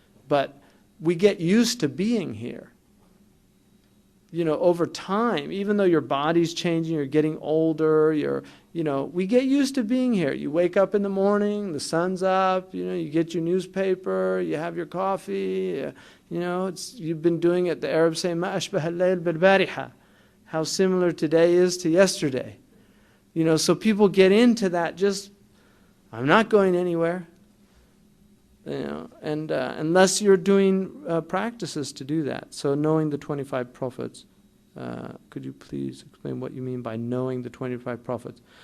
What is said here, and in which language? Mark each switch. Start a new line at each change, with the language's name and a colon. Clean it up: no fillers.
English: But we get used to being here. Over time, even though your body's changing, you're getting older, we get used to being here. You wake up in the morning, the sun's up, you get your newspaper, you have your coffee, you've been doing it. The Arabs say,
Arabic: ما أشبه الليل بالبارحة.
English: How similar today is to yesterday. So people get into that I'm not going anywhere. And unless you're doing practices to do that. So knowing the 25 prophets, could you please explain what you mean by knowing the 25 prophets?